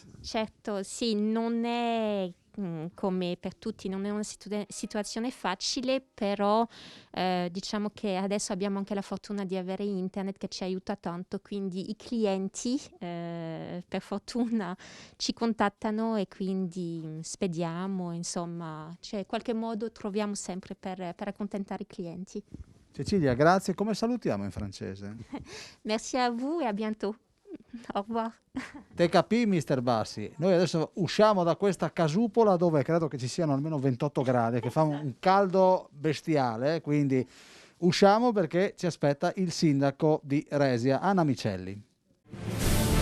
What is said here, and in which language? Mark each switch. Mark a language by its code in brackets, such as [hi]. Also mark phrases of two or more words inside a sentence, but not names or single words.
[it] Certo, sì, non è come per tutti, non è una situazione facile, però diciamo che adesso abbiamo anche la fortuna di avere internet che ci aiuta tanto, quindi i clienti per fortuna ci contattano e quindi spediamo, insomma, cioè in qualche modo troviamo sempre per accontentare i clienti. Cecilia, grazie. Come salutiamo in francese? [fr] Merci à vous et à bientôt. Au revoir. [it] Te capì, Mr. Bassi? Noi adesso usciamo da questa casupola dove credo che ci siano almeno 28 gradi, che fa un caldo bestiale, quindi usciamo perché ci aspetta il sindaco di Resia, Anna Micelli.